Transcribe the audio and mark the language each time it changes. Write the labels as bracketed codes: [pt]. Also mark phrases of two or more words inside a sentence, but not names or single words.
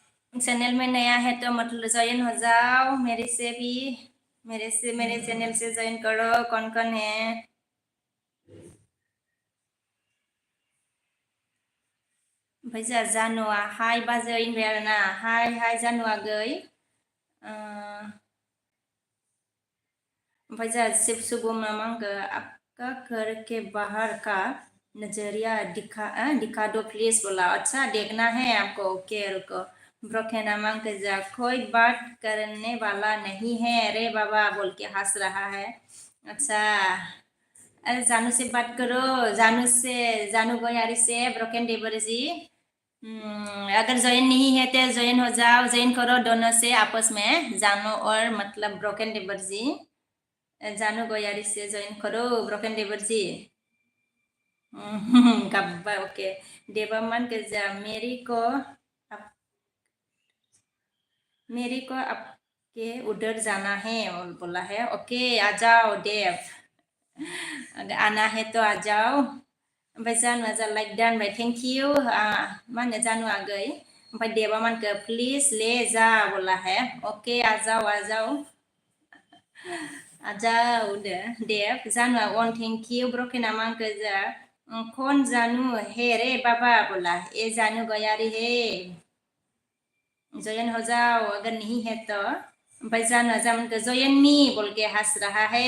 [hi] चैनल में नया है तो मतलब ज्वाइन हो जाओ मेरे से भी, मेरे चैनल से ज्वाइन करो। कौन कौन है? [brx] ओमफ्राय जानुआ हाय बाजै होनबाय आरोना, हाय जानुआ गै। ओमफ्राय शिव शुभम नामा आंखो [hi] आपका घर के बाहर का नजरिया दिखा दो प्लीज बोला। अच्छा देखना है आपको, ओके रुको। [brx] ब्रोकन नामा आंखो जा [hi] कोई बात करने वाला नहीं है रे बाबा बोल के हंस रहा है। अच्छा अरे जानू से बात करो, जानू गोयारी से ब्रोकन देवर जी। अगर ज्वाइन नहीं है तो ज्वाइन हो जाओ, ज्वाइन करो दोनों से आपस में, जानू और मतलब ब्रोकन देवर जी। जानू गोयारी से ज्वाइन करो ब्रोकन देवर जी। गब्बा ओके। देवामन गजा मेरी को आपके उधर जाना है बोला है। ओके आ जाओ देव, अगर आना है तो आ जाओ। [brx] ओमफ्राय जानुआ जा लाइक दान बाय [en] thank you. [brx] मा होनो जानुआ गै। ओमफ्राय देवा मानखो प्लिज [hi] ले जा बोला है। ओके आ जाओ आ जाओ देव। [brx] जानुआ वन [en] thank you [brx] ब्रोकन मांको जा [hi] कौन जानू है रे बाबा बोला। ए जानू गयारी है, जयन हो जाओ अगर नहीं है तो। [brx] ओमफ्राय जानुआ जामन जयन मी [hi] बोल के हंस रहा है।